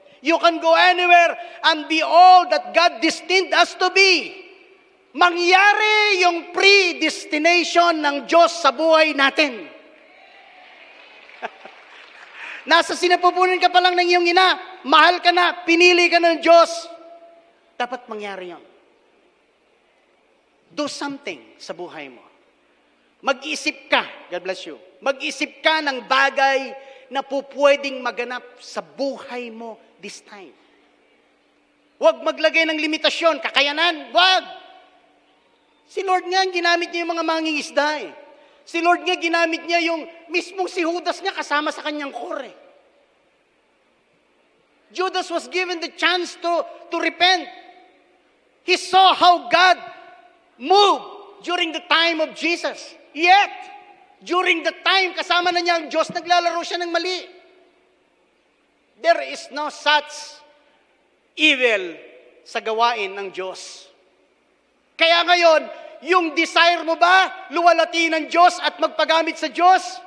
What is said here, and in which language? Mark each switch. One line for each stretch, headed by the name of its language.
English: You can go anywhere and be all that God destined us to be.
Filipino: Mangyari yung predestination ng Diyos sa buhay natin. Nasa sinapupunan ka pa lang ng iyong ina, mahal ka na, pinili ka ng Diyos. Dapat mangyari yun.
English: Do something
Filipino: sa buhay mo. Mag-isip ka,
English: God bless you,
Filipino: mag-isip ka ng bagay na pupwedeng maganap sa buhay mo
English: this time.
Filipino: Huwag maglagay ng limitasyon, kakayanan, huwag. Si Lord nga, ginamit niya yung mga mangingisda eh. Si Lord nga, ginamit niya yung mismong si Judas niya kasama sa kanyang kore.
English: Judas was given the chance to repent. He saw how God moved during the time of Jesus.
Filipino: Yet, during the time, kasama na niya ang Diyos, naglalaro siya ng mali.
English: There is no such evil
Filipino: sa gawain ng Diyos. Kaya ngayon, yung desire mo ba, luwalati ng Diyos at magpagamit sa Diyos?